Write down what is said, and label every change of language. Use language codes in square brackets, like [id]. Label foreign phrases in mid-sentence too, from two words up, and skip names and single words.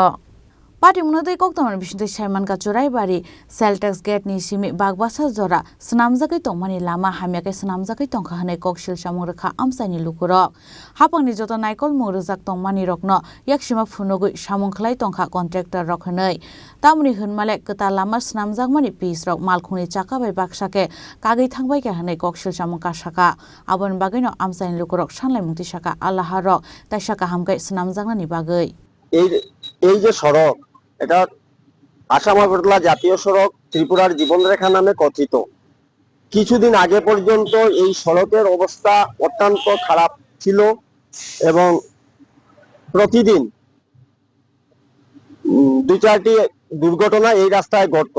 [trp] पाटिमुं दै कक्तमर बिसिंदै साइमानका चुराइबारि सेलटेक्स गेट नि सिमि बागबासा जरा स्नाम जागै तंमानि लामा हामियाकै स्नाम जागै तंखा हनै ककशिल समों रोखा आमसायनि लुकुराव हापांनि जत नायकल मुं रोजाक तंमानि रकनो याकसिमा फुनुगै सामुंखलाय तंखा कन्ट्रेक्टर रक हनै तामुनि होनमाले कता लामा स्नाम जागमानि पिस रक मालखुंनि चाकाबाय बाक्साके कागै थांबाय के हनै ककशिल समों कासाका आबन बागैनो आमसायनि लुकुरक सानलाय मुंति साका आल्लाहा रक ताइसाका हामगाय स्नाम जागनानि बागै [bn] এই যে সড়ক এটা আসাম আগরতলা জাতীয় সড়ক ত্রিপুরার জীবনরেখা নামে কথিত। কিছুদিন আগে পর্যন্ত এই সড়কের অবস্থা অত্যন্ত খারাপ ছিল এবং প্রতিদিন দুই চারটি দুর্ঘটনা এই রাস্তায় ঘটতো।